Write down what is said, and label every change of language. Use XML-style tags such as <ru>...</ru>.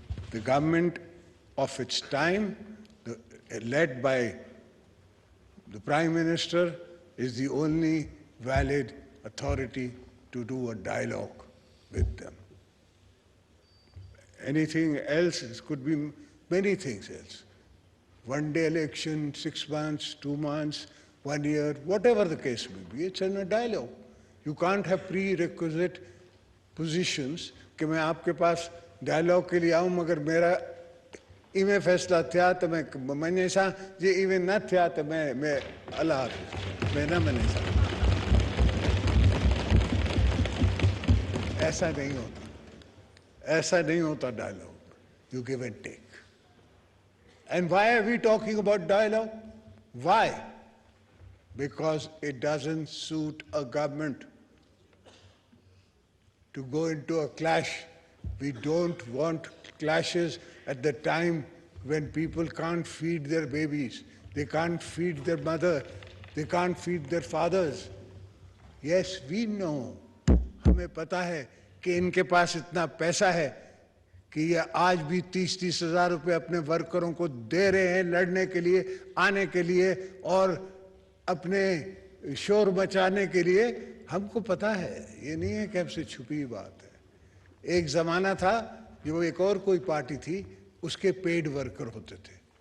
<en>The government of its time, led by the Prime Minister, is the only valid authority to do a dialogue with them. Anything else, it could be many things else. One-day election, 6 months, 2 months, 1 year, whatever the case may be, it's in a dialogue. You can't have prerequisite positions</en> <hi>कि मैं आपके पास dialogue के लिए आऊँ मगर मेरा इमे फैसला थिया तो मैंने ऐसा जे इमे न थिया तो मैं अल्लाह मैंने ऐसा नहीं होता dialogue.</hi> <en>You give and take. And why are we talking about dialogue? Why? Because it doesn't suit a government to go into a clash. We don't want clashes at the time when people can't feed their babies, they can't feed their mother, they can't feed their fathers. Yes, we know.</en> <hi>हमें पता है कि इनके पास इतना पैसा है कि ये आज भी 30-30 हज़ार रुपये अपने वर्करों को दे रहे हैं लड़ने के लिए, आने के लिए और अपने शोर मचाने के लिए. हमको पता है, ये नहीं है कि हमसे छुपी बात है. एक ज़माना था जो एक और कोई पार्टी थी, उसके पेड वर्कर होते थे.</hi>